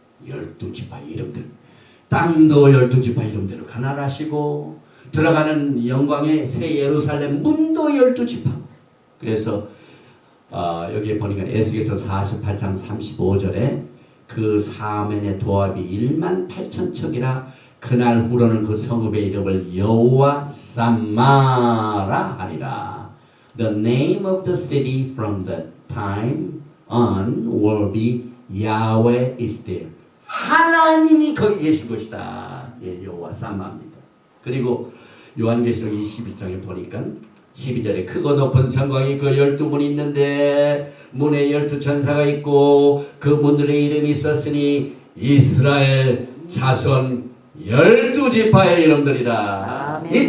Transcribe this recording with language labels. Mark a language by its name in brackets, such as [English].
[Korean] 12지파의 이름들. 땅도 12지파 이름대로 가난하시고 들어가는 영광의 새 예루살렘 문도 12지파. 그래서 여기에 보니까 에스겔서 48장 35절에 그 사면의 도합이 1만 8천 척이라 그날 후로는 그 성읍의 이름을 여호와 삼마라 하리라. [English] The name of the city from that time on will be Yahweh is there. [Korean] 하나님이 거기 계신 것이다. 예, 여호와 삼마입니다. 그리고 요한계시록 21장에 보니까 12절에 크고 높은 성곽이 그 12문이 있는데 문에 12천사가 있고 그 문들의 이름이 있었으니 이스라엘 자손 12지파의 이름들이라. 아멘.